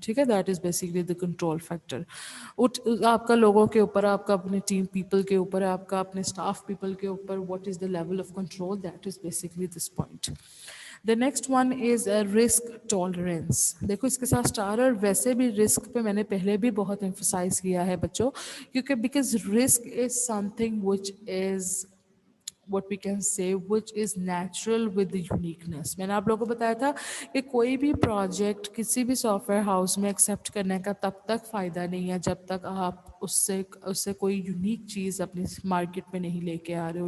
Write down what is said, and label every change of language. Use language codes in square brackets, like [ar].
[ur] ٹھیک ہے, [en] that is basically the control factor. [ur] آپ کا لوگوں کے اوپر, آپ کا اپنے ٹیم پیپل کے اوپر, آپ کا اپنے اسٹاف پیپل کے اوپر, [en] what is the level of control, that is basically this point. The next one is risk tolerance. [ur] دیکھو اس کے ساتھ اسٹار, اور ویسے بھی رسک پہ میں نے پہلے بھی بہت emphasize کیا ہے بچوں, کیونکہ [en] because risk is something which is what we can say which is natural with the uniqueness. [ur] میں نے آپ لوگوں کو بتایا تھا کہ کوئی بھی پروجیکٹ کسی بھی سافٹ ویئر ہاؤس میں ایکسیپٹ کرنے کا تب تک فائدہ نہیں ہے جب تک آپ اس سے کوئی یونیک چیز اپنی مارکیٹ میں نہیں لے کے آ رہے ہو.